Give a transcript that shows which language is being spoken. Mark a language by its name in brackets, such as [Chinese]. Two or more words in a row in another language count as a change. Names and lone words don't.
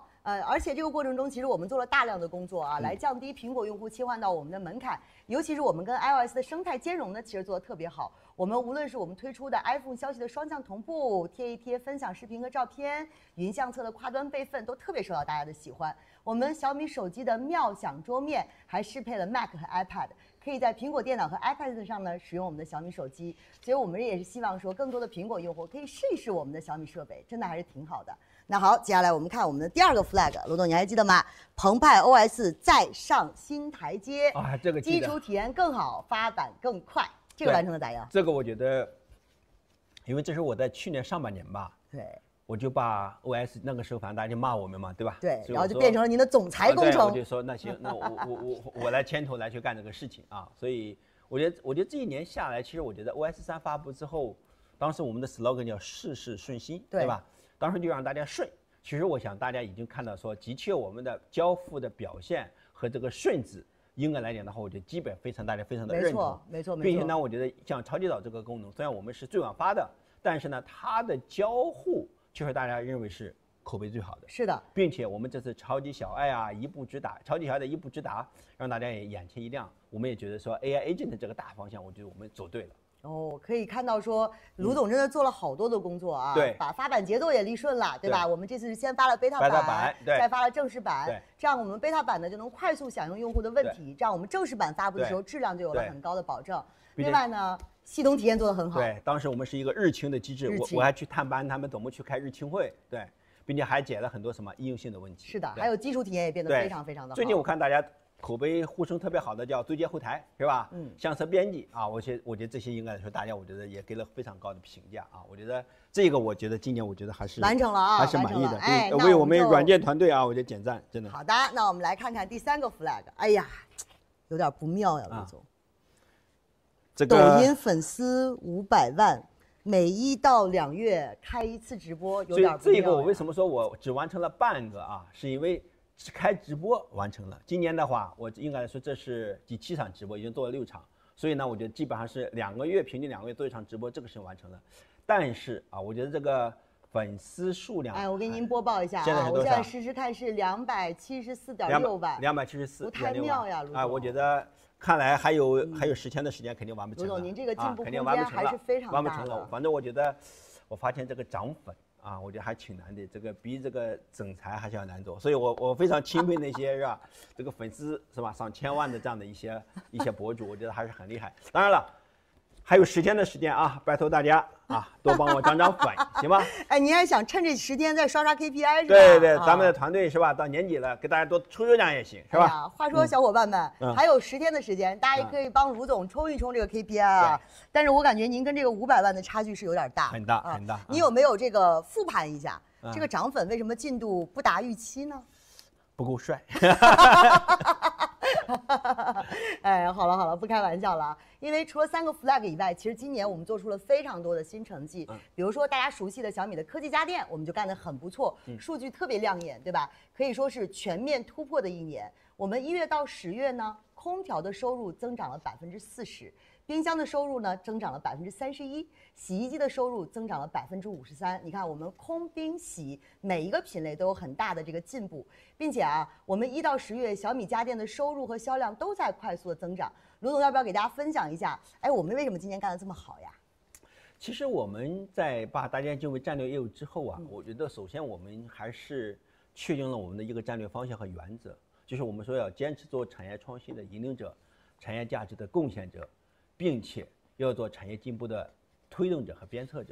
[Chinese] 而且這個過程中，其實我們做了大量的工作啊，來降低蘋果用戶切換到我們的門檻。尤其是我們跟 iOS 的生態兼容呢，其實做得特別好。我們無論是我們推出的 iPhone 消息的雙向同步、貼一貼分享視頻和照片、雲相冊的跨端備份，都特別受到大家的喜歡。我們小米手機的妙享桌面還適配了 Mac 和 iPad， 可以在蘋果電腦和 iPad 上呢使用我們的小米手機。所以我們也是希望說，更多的蘋果用戶可以試一試我們的小米設備，真的還是挺好的。那好，接下來我們看我們的第2個 flag，羅總你還記得嗎？澎湃 OS 再上新台階啊，這個基礎體驗更好，發版更快，這個完成的咋樣？這個我覺得，因為這是我在去年上半年吧，對，我就把 OS 那個時候反正大家就罵我們嘛，对吧？对，然後就變成了您的總裁工程。我就說那行，那我來牽頭來去幹這個事情啊，所以我覺得這一年下來，其實我覺得 OS 3發布之後，當時我們的 slogan 叫事事順心，对吧？當時就讓大家順，其實我想大家已經看到說，的確我們的交付的表現和這個順字，應該來講的話，我覺得基本大家非常的認同，沒錯。並且呢，我覺得像超級島這個功能，雖然我們是最晚發的，但是呢，它的交互卻是大家認為是口碑最好的。是的，並且我們這次超級小愛啊，一步之達，超級小愛的一步之達，讓大家也眼前一亮。我們也覺得說 [English] AI Agent [Chinese] 這個大方向，我覺得我們走對了。哦，可以看到說，盧總真的做了好多的工作啊，對，把發版節奏也理順了，对吧？我們這次是先發了 beta 版，再發了正式版，這樣我們 beta 版呢就能快速響應用戶的問題，這樣我們正式版發布的時候質量就有了很高的保證。另外呢，系統體驗做得很好。對，當時我們是一個日清的機制，我還去探班他們怎麼去開日清會，对，並且還解了很多什麼應用性的問題。是的，還有基礎體驗也變得非常非常的好。最近我看大家口碑呼聲特別好的叫對接後台，是吧？相冊編輯啊，我覺得這些應該來說，大家我覺得也給了非常高的評價啊。我覺得這個，我覺得今年我覺得還是完成了啊，還是滿意的。哎，為我們軟件團隊啊，我覺得點讚，真的。好的，那我們來看看第3個 flag。哎呀，有點不妙呀，盧總。這個抖音粉絲500万，每1到2月開1次直播，有点不所以这个我为什么说我只完成了半个啊？是因为只開直播完成了。今年的話，我應該來說這是第7場直播，已經做了6場，所以呢，我覺得基本上是2個月，平均2個月做1場直播，這個是完成了。但是啊，我覺得這個粉絲數量，哎，我給您播報一下啊，我現在實時看是274.6萬，274，不太妙呀，盧總。啊，我覺得。看來還有10天的時間，肯定完不成了。盧總，您這個進步空間還是非常大的。完不成了，反正我覺得，我發現這個漲粉啊，我覺得還挺難的。這個比這個整財還是要難做，所以我非常欽佩那些是吧？這個粉絲是吧？上千萬的這樣的一些博主，我覺得還是很厲害。當然了。還有10天的時間啊，拜託大家啊，多幫我漲粉，行嗎？哎，您還想趁這10天再刷 KPI 是吧？對對，咱們的團隊是吧？到年底了，給大家多抽獎也行，是吧？哎、話說小夥伴們，還有10天的時間，大家也可以幫盧總衝一衝這個 KPI 啊。但是我感覺您跟這個500萬的差距是有點大，很大很大。你有沒有這個復盤一下，這個漲粉為什麼進度不達預期呢？不夠帥。哎，好了，不開玩笑了。因為除了3個 flag 以外，其實今年我們做出了非常多的新成績。比如說大家熟悉的小米的科技家電，我們就幹得很不錯，數據特別亮眼，對吧？可以說是全面突破的一年。我們1月到10月呢，空調的收入增長了40%，冰箱的收入呢增長了31%，洗衣機的收入增長了53%。你看，我們空冰洗每一個品類都有很大的這個進步，並且啊，我們1到10月小米家電的收入和銷量都在快速的增長。盧總要不要給大家分享一下？哎，我們為什麼今年幹得這麼好呀？其實我們在把大家進入戰略業務之後啊，我覺得首先我們還是確定了我們的一個戰略方向和原則，就是我們說要堅持做產業創新的引領者，產業價值的貢獻者，並且要做產業進步的推動者和鞭策者。